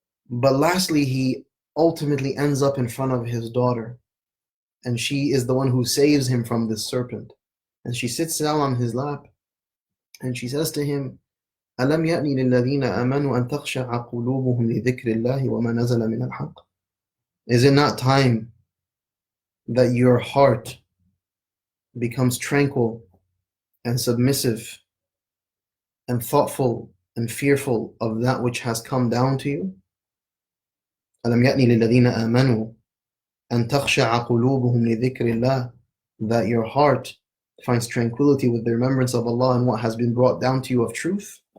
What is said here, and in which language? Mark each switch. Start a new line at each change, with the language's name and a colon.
English: But lastly, he ultimately ends up in front of his daughter, and she is the one who saves him from this serpent. And she sits down on his lap, and she says to him,
Arabic: أَلَمْ يَأْنِ لِلَّذِينَ آمَنُوا أَن تَخْشَعَ قُلُوبُهُمْ لِذِكْرِ اللَّهِ وَمَا نَزَلَ مِنَ الْحَقِّ.
English: Is it not time that your heart becomes tranquil and submissive and thoughtful and fearful of that which has come down to you?
Arabic: أَلَمْ يَأْنِ لِلَّذِينَ آمَنُوا أَن تَخْشَعَ قُلُوبُهُمْ لِذِكْرِ اللَّهِ,
English: that your heart finds tranquility with the remembrance of Allah and what has been brought down to you of truth.